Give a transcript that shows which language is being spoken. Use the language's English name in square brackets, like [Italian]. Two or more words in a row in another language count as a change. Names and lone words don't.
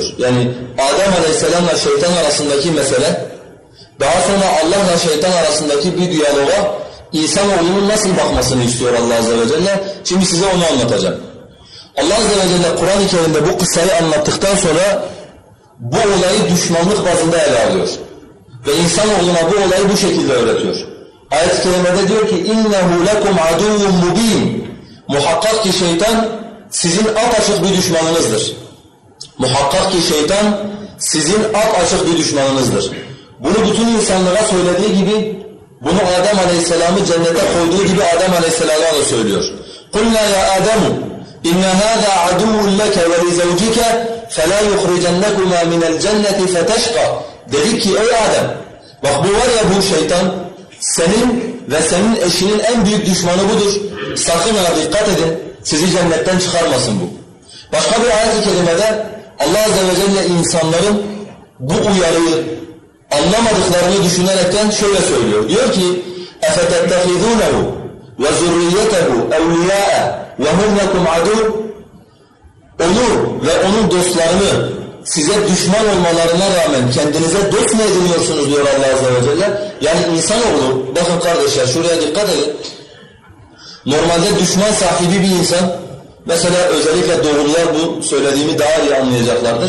[Turkish] Yani Adem Aleyhisselam'la şeytan arasındaki mesele, daha sonra Allah'la şeytan arasındaki bir diyaloğa insanoğlunun nasıl bakmasını istiyor Allah [Arabic] عز وجل? [Turkish] Şimdi size onu anlatacağım. Allah [Arabic] عز وجل [Turkish] Kur'an-ı Kerim'de bu kıssayı anlattıktan sonra bu olayı düşmanlık bazında ele alıyor. Ve insanoğluna bu olayı bu şekilde öğretiyor. Ayet-i Kerime'de diyor ki [Arabic] اِنَّهُ لَكُمْ عَدُوٌ مُب۪ينٌ [Turkish] Muhakkak ki şeytan sizin apaçık bir düşmanınızdır. Muhakkak ki şeytan sizin apaçık bir düşmanınızdır. Bunu bütün insanlara söylediği gibi, bunu Adem Aleyhisselam'ı cennete koyduğu gibi Adem Aleyhisselam'a da söylüyor. [Arabic] قُلْنَا يَا آدَمُ اِنَّ هَذَا عَدُوٌ لَكَ وَلِزَوْجِكَ فَلَا يُخْرِجَنَّكُمَا مِنَ الْجَنَّةِ فَتَشْقَى [Turkish] Dedik ki ey Adem, bak bu var ya bu şeytan, senin ve senin eşinin en büyük düşmanı budur. Sakın ha dikkat edin, sizi cennetten çıkarmasın bu. Başka bir ayet-i kerimede Allah [Arabic] عز وجل [Turkish] insanların bu uyarıyı anlamadıklarını düşünerekten şöyle söylüyor. Diyor ki [Arabic] اَفَتَتَّخِذُونَهُ وَزُرِّيَّتَهُ اَوْلِيَاءَ وَهُمْ لَكُمْ عَدُوٌ [Turkish] Onu ve onun dostlarını size düşman olmalarına rağmen kendinize dost mu ediniyorsunuz diyor Allah [Arabic] عز وجل. [Turkish] Yani insanoğlu, bakın kardeşler şuraya dikkat edin. Normalde düşman sahibi bir insan, mesela özellikle doğrular bu söylediğimi daha iyi anlayacaklardır.